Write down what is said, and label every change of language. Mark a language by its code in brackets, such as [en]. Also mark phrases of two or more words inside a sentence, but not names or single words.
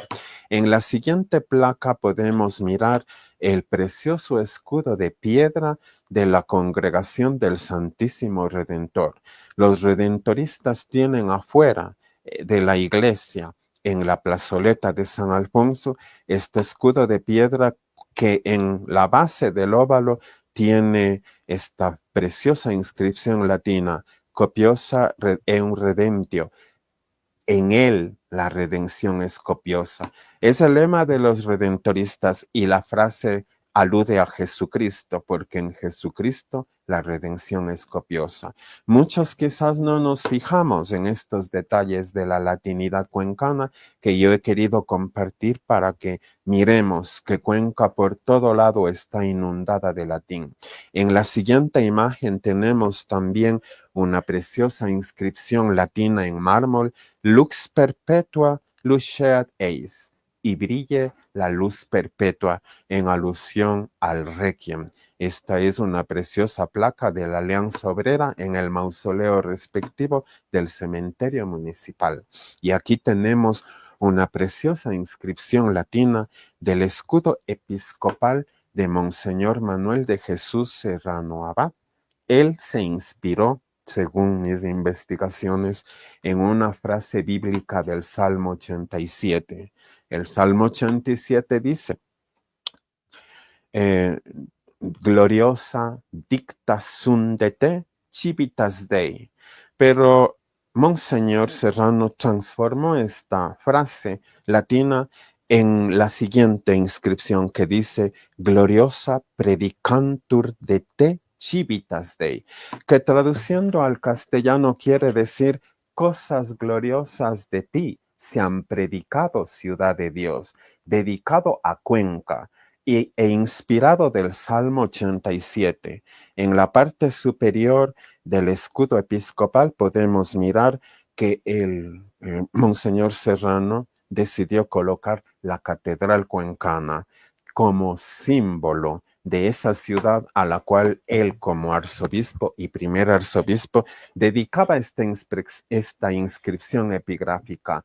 [es] En la siguiente placa podemos mirar el precioso escudo de piedra de la Congregación del Santísimo Redentor. Los redentoristas tienen afuera de la iglesia, en la plazoleta de San Alfonso, este escudo de piedra que en la base del óvalo tiene esta preciosa inscripción latina, [la] copiosa eum redemptio. [es] En él la redención es copiosa. Es el lema de los redentoristas y la frase alude a Jesucristo, porque en Jesucristo la redención es copiosa. Muchos quizás no nos fijamos en estos detalles de la latinidad cuencana que yo he querido compartir para que miremos que Cuenca por todo lado está inundada de latín. En la siguiente imagen tenemos también una preciosa inscripción latina en mármol, [la] Lux perpetua luceat eis, [es] y brille la luz perpetua, en alusión al Requiem. Esta es una preciosa placa de la Alianza Obrera en el mausoleo respectivo del cementerio municipal. Y aquí tenemos una preciosa inscripción latina del escudo episcopal de Monseñor Manuel de Jesús Serrano Abad. Él se inspiró, según mis investigaciones, en una frase bíblica del Salmo 87. El Salmo 87 dice, [la] gloriosa dicta sunt de te, civitas Dei. [es] Pero Monseñor Serrano transformó esta frase latina en la siguiente inscripción que dice, [la] gloriosa predicantur de te, civitas Dei, [es] que traduciendo al castellano quiere decir cosas gloriosas de ti se han predicado, ciudad de Dios, dedicado a Cuenca e inspirado del Salmo 87. En la parte superior del escudo episcopal podemos mirar que el Monseñor Serrano decidió colocar la catedral cuencana como símbolo de esa ciudad a la cual él como arzobispo y primer arzobispo dedicaba esta inscripción epigráfica.